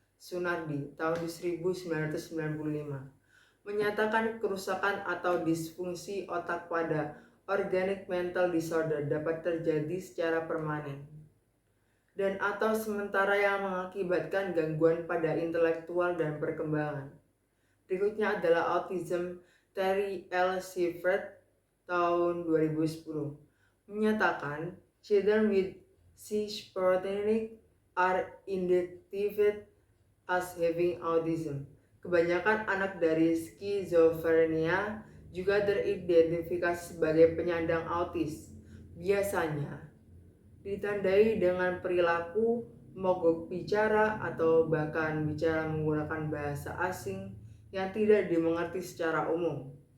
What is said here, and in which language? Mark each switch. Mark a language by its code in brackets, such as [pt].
[id] Sunardi tahun 1995 menyatakan kerusakan atau disfungsi otak pada organic mental disorder dapat terjadi secara permanen dan atau sementara yang mengakibatkan gangguan pada intelektual dan perkembangan. Berikutnya adalah autism. Terry L. [en] Shepard [id] tahun 2010 menyatakan [en] children with schizophrenia are identified as having autism. [id] Kebanyakan anak dari skizofrenia juga teridentifikasi sebagai penyandang autis. Biasanya ditandai dengan perilaku mogok bicara atau bahkan bicara menggunakan bahasa asing yang tidak dimengerti secara umum.